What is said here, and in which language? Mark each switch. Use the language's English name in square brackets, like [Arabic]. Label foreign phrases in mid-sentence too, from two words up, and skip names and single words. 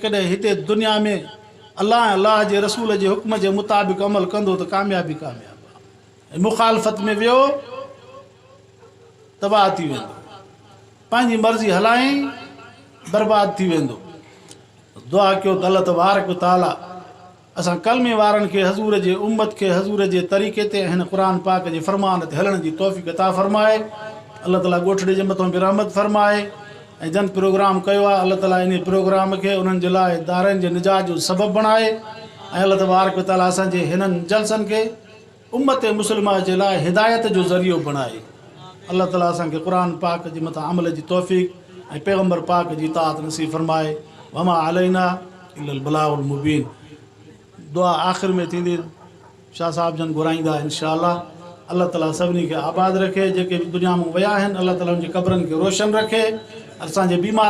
[Sindhi] जेकॾहिं हिते दुनिया में अल्लाह ऐं अल्लाह जे रसूल जे हुक्म जे मुताबिक़ अमल कंदो त कामयाबी कामयाबु आहे। मुखालफ़त में वियो तबाह थी वेंदो, पंहिंजी मर्ज़ी हलाए बर्बाद थी वेंदो। दुआ कयो त [Arabic] الله تبارك وتعالى [Sindhi] असां कलमे वारनि खे हज़ूर जे उम्मत खे हज़ूर जे तरीक़े ते हिन क़ुर पाक जे फ़रमान ते हलण जी तौफ़ीक़ अता फ़रमाए। अल्लाह ताला ॻोठड़े जे मथां बि रहमत फ़रमाए ऐं जन प्रोग्राम कयो आहे अल्लाह ताला इन प्रोग्राम खे उन्हनि जे लाइ दारनि जे निजात जो सबबु बणाए ऐं [Arabic] الله تبارك وتعالى [Sindhi] असांजे हिननि जलसनि खे उम्मत मुस्लिमा जे लाइ हिदायत जो ज़रियो बणाए। अल्लाह ताला असांखे क़ुर पाक जे मथां अमल जी तौफ़ीक़ ऐं पैगम्बर पाक जी इताअत नसीब फ़रमाए। [Arabic] وما علينا إلا البلاغ المبين. [Sindhi] दुआ आख़िर में थींदी, शाह साहब जन घुराईंदा इंशाअल्लाह। अल्लाह ताला सभिनी खे आबाद रखे, जेके बि दुनिया में विया आहिनि अल्लाह ताला उनजी क़बरनि खे रोशन रखे, असांजे बीमारनि